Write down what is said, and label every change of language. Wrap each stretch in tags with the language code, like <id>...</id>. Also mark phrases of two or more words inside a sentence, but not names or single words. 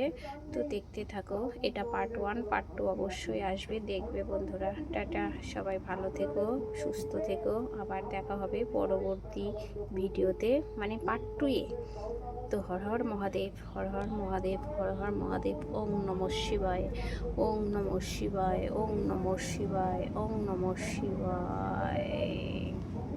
<bn>তো দেখতে থাকো, এটা পার্ট 1, পার্ট 2 অবশ্যই আসবে, দেখবে বন্ধুরা। টাটা, সবাই ভালো থেকো, সুস্থ থেকো। আবার দেখা হবে পরবর্তী ভিডিওতে, মানে পার্ট 2-এ। তো হর হর মহাদেব, হর হর মহাদেব, হর হর মহাদেব।</bn> <sa>ওং নমঃ শিবায়, ওং নমঃ শিবায়, ওং নমঃ শিবায়, ওং নমঃ শিবায়।</sa>